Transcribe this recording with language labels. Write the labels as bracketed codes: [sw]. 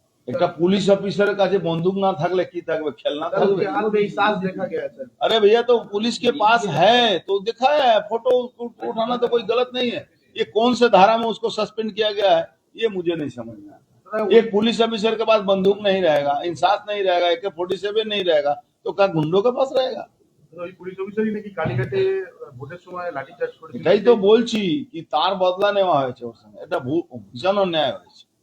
[bn] একটা পুলিশ অফিসারের কাছে বন্দুক না থাকলে কি থাকবে, খেলনা [hi] सर [bn] থাকবে? [hi] उसके हाथ में एहसास देखा गया है सर। अरे भैया, तो पुलिस के पास है तो दिखाया है, फोटो उठाना तो कोई गलत नहीं है। ये कौन से धारा में उसको सस्पेंड किया गया है, ये मुझे नहीं समझ में आता। एक पुलिस ऑफिसर के पास बंदूक नहीं रहेगा, इंसास नहीं रहेगा, AK-47 नहीं रहेगा, तो क्या गुंडों के पास रहेगा? [bn] ওই পুলিশ অফিসারই নাকি কালীঘাটে ভোটের সময় লাঠিচার্জ করেছিল। এটাই তো বলছি কি তার বদলা নেওয়া হয়েছে ওর সঙ্গে, এটা ভীষণ অন্যায় হয়েছে।